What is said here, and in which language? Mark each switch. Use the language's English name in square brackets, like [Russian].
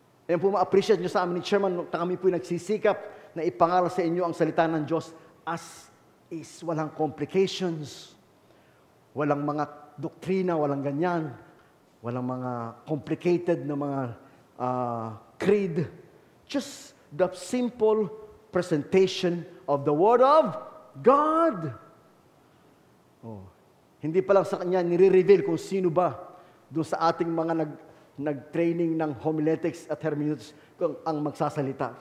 [Filipino] Yan po ma-appreciate nyo sa amin ni Chairman, kami po nagsisikap na ipangaral sa inyo ang salita ng Diyos [English] as is. [Filipino] Walang complications, walang mga doktrina, walang ganyan, walang mga complicated na mga creed. [English] Just the simple presentation of the Word of God. Oh. [Filipino] Hindi pa lang sa Kanya nire-reveal kung sino ba doon sa ating mga nag-training ng homiletics at hermeneutics kung ang magsasalita.